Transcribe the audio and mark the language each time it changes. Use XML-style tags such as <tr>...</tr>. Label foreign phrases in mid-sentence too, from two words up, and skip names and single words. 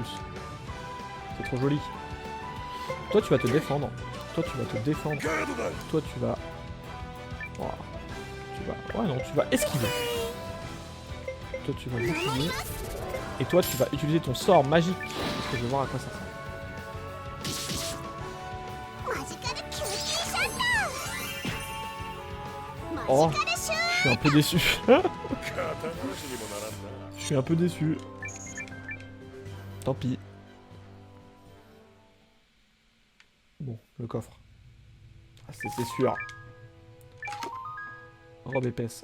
<fr>C'est trop joli. Toi, tu vas te défendre. Toi, tu vas te défendre. Toi, tu vas... Ouah. Tu vas... Ouais, non, tu vas esquiver. Toi, tu vas esquiver. Et toi, tu vas utiliser ton sort magique. Parce que je vais voir à quoi ça sert.</fr> <ja>マジカル救急シャッター。</ja> <fr>Oh,</fr> <ja>マジカルシュー</ja> <fr>je suis un peu déçu. Je suis un peu déçu. Tant pis. Bon, le coffre. Ah, c'était sûr. Robe épaisse.</fr>